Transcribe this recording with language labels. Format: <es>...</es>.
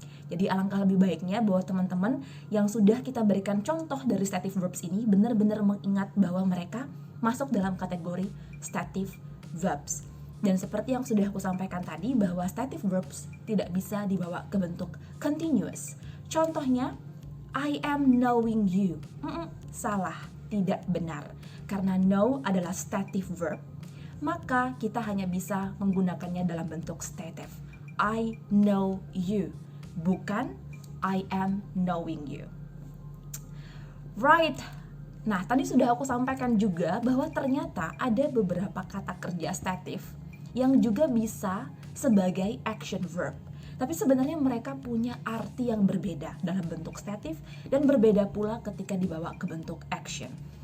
<id>Jadi alangkah lebih baiknya bahwa teman-teman yang sudah kita berikan contoh dari stative verbs ini benar-benar mengingat bahwa mereka masuk dalam kategori stative verbs. Dan seperti yang sudah aku sampaikan tadi bahwa stative verbs tidak bisa dibawa ke bentuk continuous. Contohnya,</id> <en>I am knowing you.</en> <id>Salah, tidak benar. Karena know adalah stative verb, maka kita hanya bisa menggunakannya dalam bentuk stative.</id> <en>I know you,</en> <id>bukan</id> <en>I am knowing you. Right.</en> <id>Nah, tadi sudah aku sampaikan juga bahwa ternyata ada beberapa kata kerja stative yang juga bisa sebagai action verb. Tapi sebenarnya mereka punya arti yang berbeda dalam bentuk stative dan berbeda pula ketika dibawa ke bentuk action.</id>